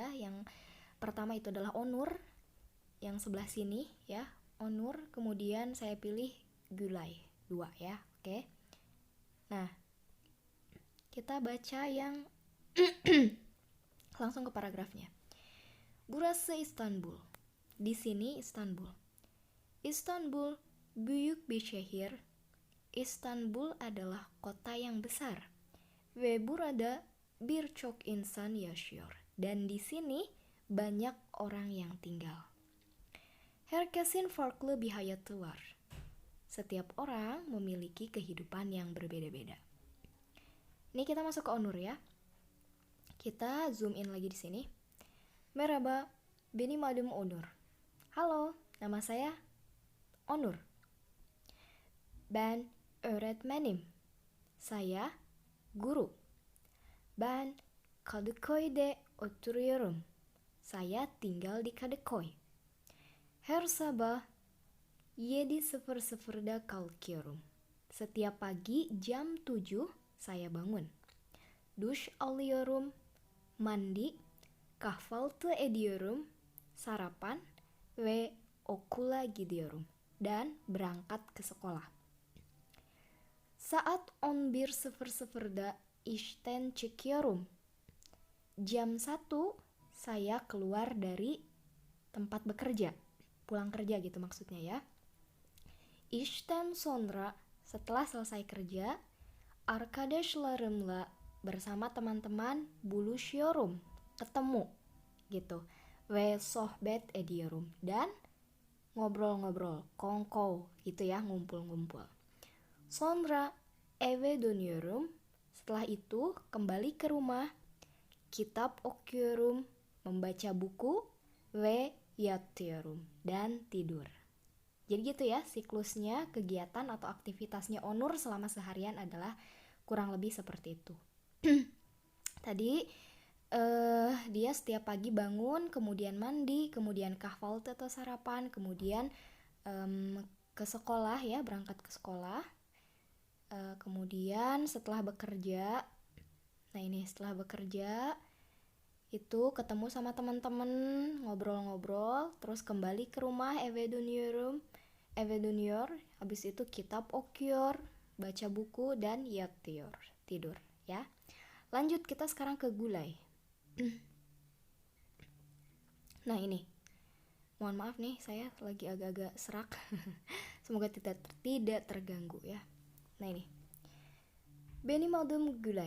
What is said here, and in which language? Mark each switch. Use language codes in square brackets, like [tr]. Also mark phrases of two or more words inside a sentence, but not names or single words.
[id] Yang pertama itu adalah Onur, yang sebelah sini ya, Onur. Kemudian saya pilih Gulay, 2 ya, oke. Nah, kita baca yang langsung ke paragrafnya. [tr] Burası İstanbul. [id] Di sini Istanbul. [tr] İstanbul büyük bir şehir. [id] İstanbul adalah kota yang besar. [tr] Ve burada birçok insan yaşıyor. [id] Dan di sini banyak orang yang tinggal. [tr] Herkesin farklı bir hayatı var. [id] Setiap orang memiliki kehidupan yang berbeda-beda. Ini kita masuk ke Onur ya. Kita [en] zoom in [id] lagi di sini. [tr] Merhaba, benim adım Onur. [id] Halo, nama saya Onur. [tr] Ben öğretmenim. [id] Saya guru. [tr] Ben Kadıköy'de oturuyorum. [id] Saya tinggal di Kadıköy. [tr] Her sabah 7.00'da kalkıyorum. [id] Setiap pagi jam 7 saya bangun. [tr] Duş alıyorum, mandi, kahvaltı ediyorum, sarapan, ve okula gidiyorum, [id] dan berangkat ke sekolah. [tr] Saat 11.00'da işten çıkıyorum. [id] Jam 1 saya keluar dari tempat bekerja, pulang kerja gitu maksudnya ya. [tr] İşten sonra, [id] setelah selesai kerja, arkadaşlarımla, bersama teman-teman, buluşuyorum, ketemu gitu. [tr] Ve sohbet ediyorum, [id] dan ngobrol-ngobrol, kongkow gitu ya, ngumpul-ngumpul. [tr] Sonra eve dönüyorum, [id] setelah itu kembali ke rumah, [tr] kitap okuyorum, [id] membaca buku, [tr] ve yatıyorum, [id] dan tidur. Jadi gitu ya siklusnya, kegiatan atau aktivitasnya Onur selama seharian adalah kurang lebih seperti itu. Tadi dia setiap pagi bangun, kemudian mandi, kemudian kahvaltı atau sarapan, kemudian ke sekolah ya, berangkat ke sekolah. Kemudian setelah bekerja, nah ini setelah bekerja itu ketemu sama teman-teman, ngobrol-ngobrol, terus kembali ke rumah, [tr] eve dönüyorum, [id] habis itu [tr] kitap okuyor, [id] baca buku, dan yatıyor, tidur ya. Lanjut, kita sekarang ke Gulay. Nah ini, mohon maaf nih, saya lagi agak-agak serak. Semoga tidak terganggu ya. Nah ini, [tr] benim adım Gulay.